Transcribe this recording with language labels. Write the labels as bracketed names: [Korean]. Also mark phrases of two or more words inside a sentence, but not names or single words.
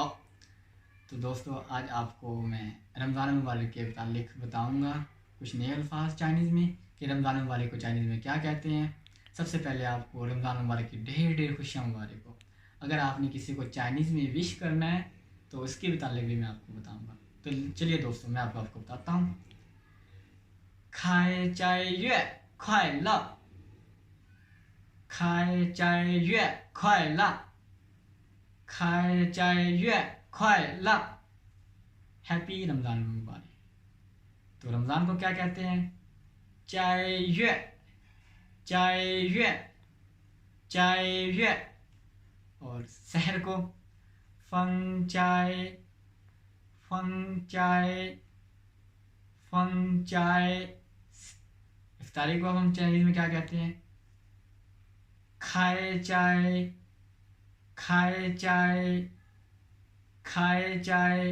[Urdu] تو دوستو، آج آپ کو میں رمضان مبارک کے متعلق بتاؤں گا کچھ نئے الفاظ چائنیز میں کہ رمضان مبارک کو چائنیز میں کیا کہتے ہیں. سب سے پہلے آپ کو رمضان مبارک کی ڈھیر ڈھیر خوشیاں مبارک ہو. اگر آپ نے کسی کو چائنیز میں وش کرنا ہے تو اس کے متعلق بھی میں آپ کو بتاؤں گا. تو چلیے دوستو، میں آپ کو بتاتا ہوں. [Chinese] 开斋月快乐, 开斋月快乐，开斋月快乐 ， [Urdu] ہیپی رمضان مبارک. تو رمضان کو کیا کہتے ہیں? [Chinese] 斋月，斋月，斋月। [Urdu] اور سحر کو [Chinese] 封斋，封斋，封斋. [Urdu] افطاری کو ہم چائنیز میں کیا کہتے ہیں? [Chinese] 开斋，开斋，开斋.